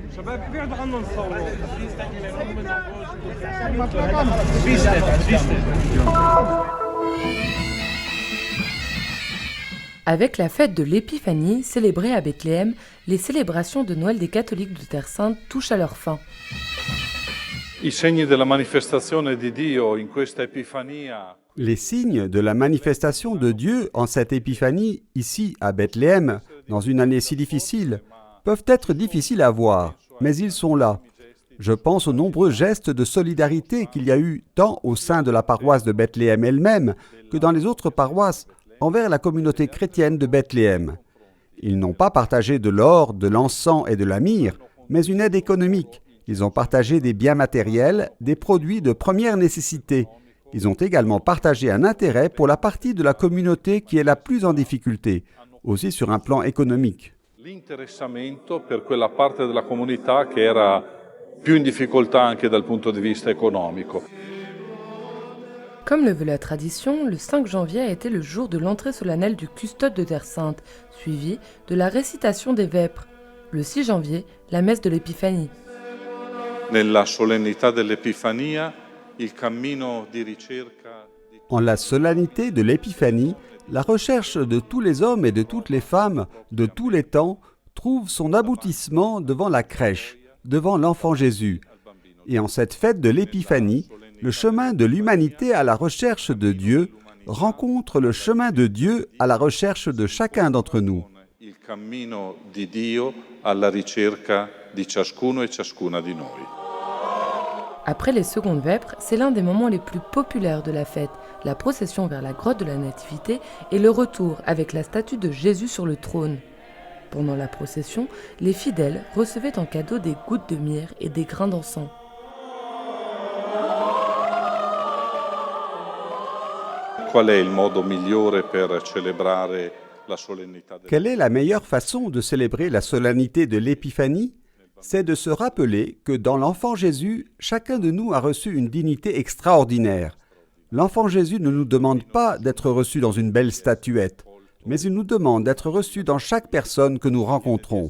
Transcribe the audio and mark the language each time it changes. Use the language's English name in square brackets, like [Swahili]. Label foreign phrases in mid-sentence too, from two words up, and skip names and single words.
[French] Avec la fête de l'Épiphanie, célébrée à Bethléem, les célébrations de Noël des catholiques de Terre Sainte touchent à leur fin. [Italian] I segni della manifestazione di Dio in questa Epifania. [French] Les signes de la manifestation de Dieu en cette épiphanie, ici à Bethléem, dans une année si difficile, peuvent être difficiles à voir, mais ils sont là. Je pense aux nombreux gestes de solidarité qu'il y a eu tant au sein de la paroisse de Bethléem elle-même que dans les autres paroisses envers la communauté chrétienne de Bethléem. Ils n'ont pas partagé de l'or, de l'encens et de la myrrhe, mais une aide économique. Ils ont partagé des biens matériels, des produits de première nécessité. Ils ont également partagé un intérêt pour la partie de la communauté qui est la plus en difficulté, aussi sur un plan économique. [Italian] L'interessamento per quella parte della comunità che era più in difficoltà anche dal punto di vista economico. [French] Comme le veut la tradition, le 5 janvier a été le jour de l'entrée solennelle du custode de Terre Sainte, suivi de la récitation des vêpres. Le 6 janvier, la messe de l'Épiphanie. [Italian] Nella solennità dell'Epifania, il cammino di ricerca. [French] En la solennité de l'Épiphanie, la recherche de tous les hommes et de toutes les femmes de tous les temps trouve son aboutissement devant la crèche, devant l'enfant Jésus. Et en cette fête de l'Épiphanie, le chemin de l'humanité à la recherche de Dieu rencontre le chemin de Dieu à la recherche de chacun d'entre nous. [Italian] Il cammino di Dio alla ricerca di ciascuno e ciascuna di noi. [French] Après les secondes vêpres, c'est l'un des moments les plus populaires de la fête, la procession vers la grotte de la Nativité et le retour avec la statue de Jésus sur le trône. Pendant la procession, les fidèles recevaient en cadeau des gouttes de myrrhe et des grains d'encens. [Italian] Qual è il modo migliore per celebrare la solennità del... [French] Quelle est la meilleure façon de célébrer la solennité de l'Épiphanie ? C'est de se rappeler que dans l'enfant Jésus, chacun de nous a reçu une dignité extraordinaire. L'enfant Jésus ne nous demande pas d'être reçu dans une belle statuette, mais il nous demande d'être reçu dans chaque personne que nous rencontrons.